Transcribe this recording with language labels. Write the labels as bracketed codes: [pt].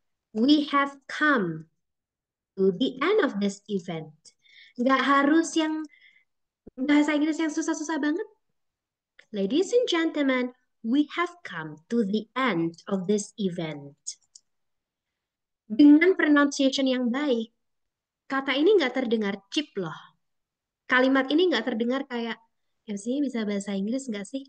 [en] We have come to the end of this event. [id] Nggak harus yang bahasa Inggris yang susah-susah banget. [en] Ladies and gentlemen, we have come to the end of this event. [id] Dengan pronunciation yang baik, kata ini nggak terdengar cheap loh. Kalimat ini nggak terdengar kayak, MC bisa bahasa Inggris nggak sih?